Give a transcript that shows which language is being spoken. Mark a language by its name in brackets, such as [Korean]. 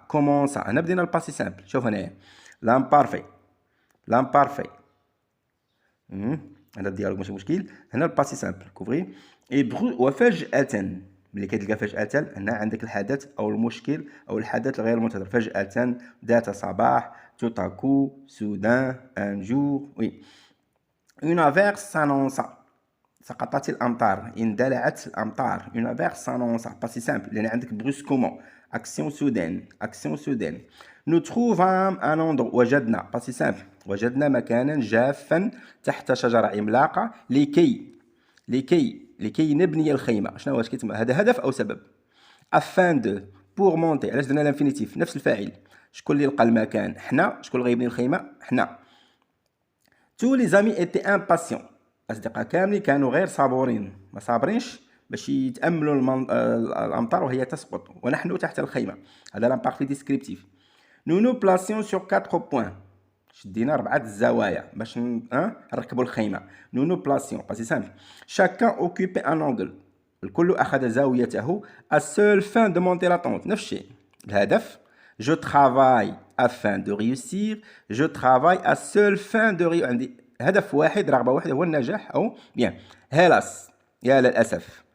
[Arabic] كومونسا، هنا بدينا الباسي سامبل. شوف هنايا لامبارفي هذا الديالوج ماشي مشكل. هنا الباسي سامبل كوفري. وفجأة، ملي كتلقى فجأة هنا عندك الحدث أو المشكل أو الحدث الغير منتظر. فجأة، ذات صباح، [French] tout à coup، soudain، un jour. oui. une averse s'annonça، [Arabic] سقطت الأمطار، اندلعت الأمطار. [French] une averse s'annonça، [Arabic] باسي سامبل لأن عندك [French] brusquement، action soudaine. nous trouvâmes un endroit، [Arabic] وجدنا، باسي سامبل، وجدنا مكانا جافا تحت شجرة عملاقة لكي نبني الخيمة. شنو واش كيتسمى هذا؟ هدف أو سبب؟ [French] afin de، pour monter. [Arabic] علاش درنا الانفينيتيف؟ نفس الفاعل. شكون اللي لقى المكان؟ حنا. شكون اللي غيبني الخيمة؟ حنا. [French] tous les amis étaient impatients، [Arabic] الأصدقاء كاملين كانوا غير صابورين، ما صابرينش باش يتأملوا الأمطار وهي تسقط ونحن تحت الخيمة. هذا لامبارفي ديسكريبتيف. [French] nous nous placions sur 4 points، [Arabic] شدينا 4 الزوايا باش نركبوا الخيمة. [French] nous nous placions، باسي سامبل. chacun occupait un angle، [Arabic] الكل أخذ زاويته. [French] à seule fin de monter la tente، [Arabic] نفس الشيء، الهدف. [French] je travaille afin de réussir، je travaille à seule fin de réussir. [Arabic] عندي هدف واحد، رغبة واحدة، هو النجاح أو بيان. [French] hélas، [Arabic] يا للأسف.